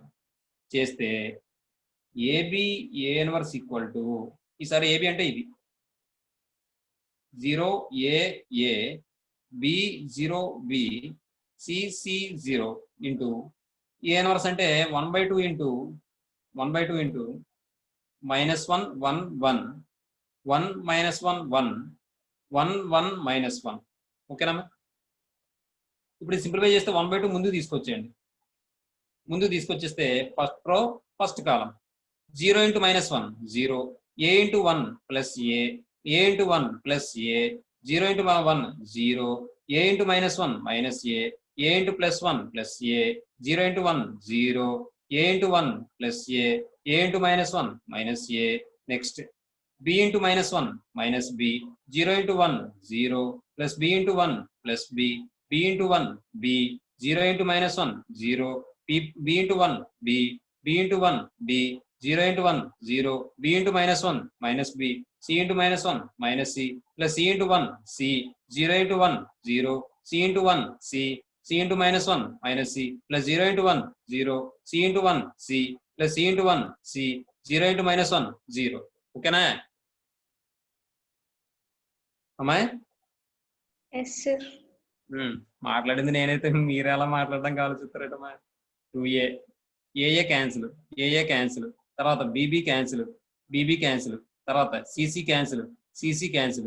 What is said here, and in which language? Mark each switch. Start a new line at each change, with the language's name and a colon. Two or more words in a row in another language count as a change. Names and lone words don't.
Telugu: చేస్తే ఏబి ఏ ఇన్వర్స్ ఈక్వల్ టు, ఈసారి ఏబి అంటే ఇది 0 AA B0 B CC 0 ఇంటూ ఏ ఇన్వర్స్ అంటే 1/2 ఇంటూ -1 1 1 1 -1 1 1 1 -1. ఓకేనా? ఇప్పుడు సింప్లిఫై చేస్తే 1/2 ముందుకు తీసుకొచ్చేయండి. ముందుకు తీసుకొచ్చేస్తే ఫస్ట్ రో ఫస్ట్ కాలం 0 ఇంటూ -1 0, a ఇంటూ 1 ప్లస్ a ఇంటూ 1 ప్లస్ a, 0 ఇంటూ 1 0, a ఇంటూ -1 మైనస్ a ఇంటూ +1 ప్లస్ a, 0 ఇంటూ 1 0, a ఇంటూ 1 ప్లస్ a ఇంటూ -1 మైనస్ a. నెక్స్ట్ b ఇంటూ -1 మైనస్ b, 0 ఇంటూ 1 0, ప్లస్ b ఇంటూ 1 ప్లస్ b, b ఇంటూ 1 b, 0 ఇంటూ -1 0, b ఇంటూ 1 b, b ఇంటూ 1 b, 0 ఇంటూ 1 0, b ఇంటూ -1 మైనస్ b, c ఇంటూ -1 మైనస్ c, ప్లస్ c ఇంటూ 1 c, 0 ఇంటూ 1 0, c ఇంటూ 1 c,
English: C into minus 1 minus C plus 0 into 1 0 C into 1 C plus C into 1 C 0 into minus 1 0.
Telugu: ఓకేనా అమ్మాయి?
English: Yes, sir.
Telugu: మాట్లాడింది నేనైతే మీరు ఎలా మాట్లాడడం ఆలోచిస్తారటమ్మా. 2A ఏఏ క్యాన్సిల్, ఏఏ క్యాన్సిల్, తర్వాత బీబీ క్యాన్సిల్, బీబీ క్యాన్సిల్, తర్వాత సిసి క్యాన్సిల్, సిసి క్యాన్సిల్.